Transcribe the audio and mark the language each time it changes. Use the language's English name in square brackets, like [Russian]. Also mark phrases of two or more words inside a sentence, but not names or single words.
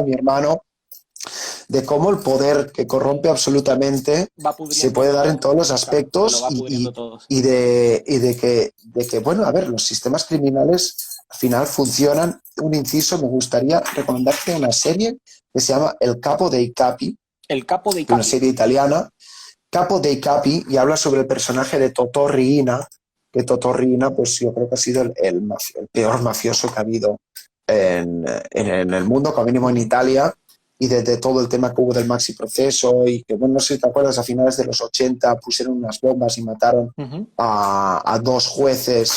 [Spanish] a mi hermano, de cómo el poder que corrompe absolutamente Va se pudriendo puede dar en todo. todos los Claro, que lo aspectos va y, pudriendo y, todo, sí. y de que, bueno, a ver, los sistemas criminales al final funcionan. Un inciso, me gustaría recomendarte una serie que se llama El Capo dei Capi, El capo de una Capi. serie italiana, Capo dei Capi, y habla sobre el personaje de Totò Riina, que Totò Riina, pues yo creo que ha sido el peor mafioso que ha habido en el mundo, como mínimo en Italia, y desde todo el tema que hubo del maxi proceso y que, bueno, no sé si te acuerdas, a finales de los 80 pusieron unas bombas y mataron a dos jueces.